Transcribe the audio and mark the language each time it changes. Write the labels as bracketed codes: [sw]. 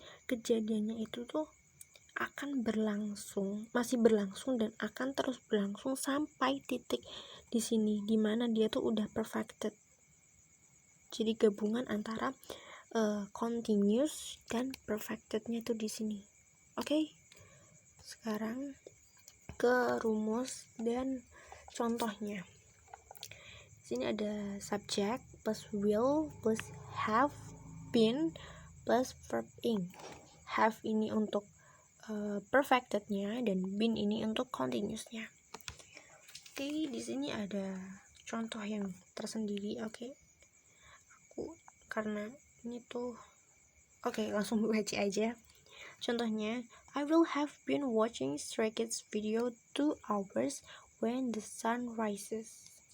[id] Kejadiannya itu tuh akan berlangsung, masih berlangsung dan akan terus berlangsung sampai titik di sini di mana dia tuh udah perfected. Jadi gabungan antara continuous dan perfectednya itu di sini. Oke. Sekarang ke rumus dan contohnya. Di sini ada subject plus will plus have been plus verb ing. Have ini untuk perfectednya dan been ini untuk continuousnya. Oke, di sini ada contoh yang tersendiri. Oke. Aku karena ini tuh langsung baca aja. Contohnya, [en] I will have been watching Stray Kids video 2 hours when the sun rises.